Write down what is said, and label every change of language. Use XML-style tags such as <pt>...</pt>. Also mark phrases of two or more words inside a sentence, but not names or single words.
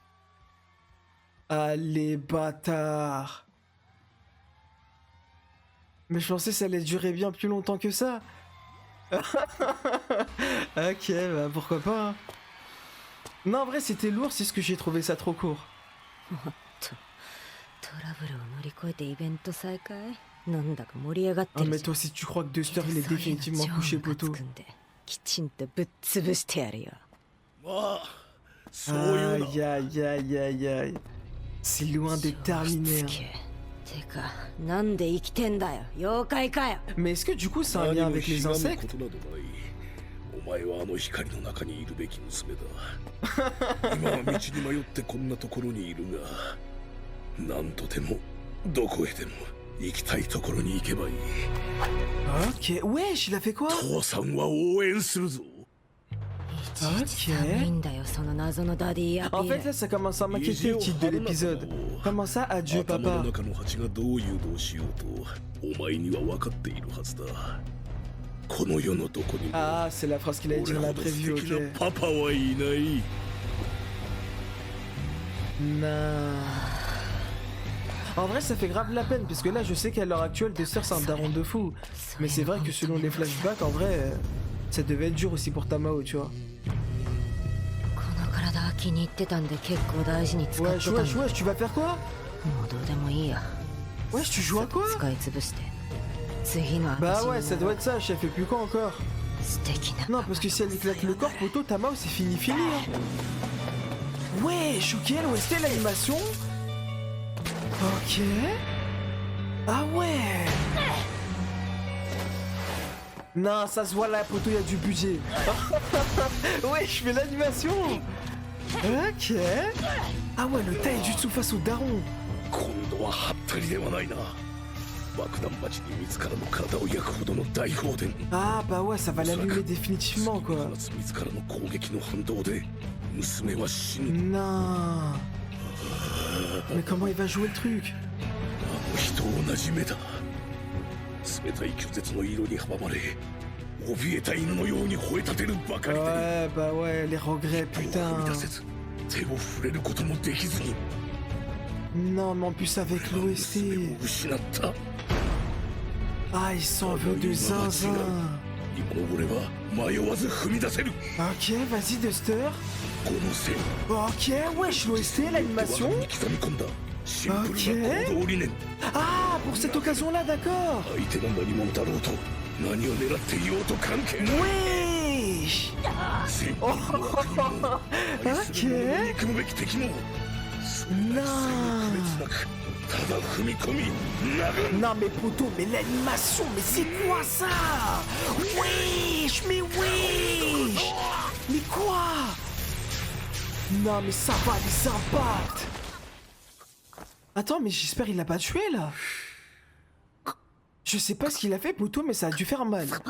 <fr>Allez, bâtard. Mais je pensais que ça allait durer bien plus longtemps que ça. Ok, bah pourquoi pas. Hein. Non, en vrai, c'était lourd, c'est ce que j'ai trouvé ça trop court.</fr> <ja>トラブルを乗り越えてイベント再開なんだか盛り上がって</ja> <fr>Ah,</fr> <ja>る</ja> <fr>mais</fr> <ja>じゃ</ja> <fr>toi</fr> <ja>ん</ja> <fr>aussi, tu crois que Duster, il est</fr> <ja>そういうの</ja> <fr>définitivement</fr> <ja>超</ja> <fr>couché,</fr> <ja>ムカつ</ja> <fr>poteau.</fr> <ja>くんできちんとぶっ潰してやるよまあそういうな</ja> <fr>Aïe, aïe, aïe, aïe, aïe. C'est loin d'être terminé.</fr> <ja>つ</ja> <fr>Hein.</fr> <ja>けてかなんで生きてんだよ妖怪かよ</ja> <fr>Mais est-ce que du coup, c'est un</fr> <ja>何</ja> <fr>lien</fr> <ja>も</ja> <fr>avec</fr> <ja>ひ</ja> <fr>les</fr> <ja>がむ</ja> <fr>insectes?</fr> <ja>ことなどないお前はあの光の中にいるべき娘だ今は道に迷ってこんなところにいるが何とでもどこへでも行きたいところに行けばいい</ja> <fr>Ok, wesh, il a fait quoi?</fr> <ja>父さんは応援するぞいちいち寒いんだよその謎のダディアピ</ja> <fr>En</fr> <ja>ー</ja> <fr>fait,</fr> <ja>ル</ja> <fr>là, ça commence à m'inquiéter le titre de l'épisode. Comment ça, adieu</fr> <ja>頭の</ja> <fr>papa?</fr> <ja>中の蜂がどう誘導しようとお前には分かっているはずだこの世のどこにも</ja> <fr>Ah, c'est la phrase qu'il a dit</fr> <ja>俺</ja> <fr>dans la</fr> <ja>ほど素</ja> <fr>preview,</fr> <ja>敵な</ja> <fr>ok.</fr> <ja>パパはいない</ja> <fr>Non. En vrai, ça fait grave la peine, parce que là, je sais qu'à l'heure actuelle, Duster, c'est un daron de fou. Mais c'est vrai que selon les flashbacks, en vrai, ça devait être dur aussi pour Tamao, tu vois.</fr> <ja>この体は気に入ってたんで結構大事に使って</ja> <fr>Wesh,</fr> <ja>たんだ</ja> <fr>wesh, wesh, tu vas faire quoi?</fr> <ja>もうどうでもいいや</ja> <fr>Wesh, tu joues à quoi?</fr> <ja>使い潰して次の</ja> <fr>Bah</fr> <ja>私</ja> <fr>ouais, ça</fr> <ja>に</ja> <fr>doit être ça, chef, et plus quoi encore?</fr> <ja>素敵な</ja> <fr>Non, parce que si elle éclate le corps, poto, Tamao, c'est fini, fini, hein. Wesh, ok, l'OST, l'animation. Ok. Ah ouais. Non, ça se voit là, poto, il y a du budget. Ouais, je fais l'animation. Ok. Ah ouais, le taijutsu face au daron.</fr> <ja>今度はハッタリではないな爆弾町に自らの体を焼くほどの大放電</ja> <fr>Ah bah ouais, ça va l'allumer définitivement, quoi.</fr> <ja>放つ自らの攻撃の反動で娘は死ぬ</ja> <fr>Non. Mais comment il va jouer le truc?</fr> <ja>あの日と同じ目だ冷たい拒絶の色に阻まれ怯えた犬のように吠え立てるばかりで</ja> <fr>Ouais, bah ouais, les regrets,</fr> <ja>一歩を</ja> <fr>putain.</fr> <ja>踏み出せず手を触れることもできずに</ja> <fr>Non, mais en plus avec</fr> <ja>娘</ja> <fr>l'OST.</fr> <ja>を失った</ja> <fr>Ah, il s'en veut de zinzin.</fr> <ja>今の俺は迷わず踏み出せる</ja> <fr>Ok, vas-y, Duster.</fr> <ja>この線</ja> <fr>Ok, wesh, l'OST, l'animation.</fr> <ja>に刻み込んだシンプルな行動理念</ja> <fr>Ah, pour cette occasion-là, d'accord.</fr> <ja>相手が何者だろうと何を狙っていようと関係ない</ja> <fr>Wesh.</fr> <ja>シンプルな国も愛する者の憎むべき敵もそんな一切の区別なくただ踏み込み殴る</ja> <fr>Non, mais poto, mais l'animation, mais c'est quoi ça? Wesh, mais wesh. Mais quoi? Non, mais ça va, les impacts. Attends, mais j'espère qu'il l'a pas tué, là. Je sais pas ce qu'il a fait, poto, mais ça a dû faire mal.</fr>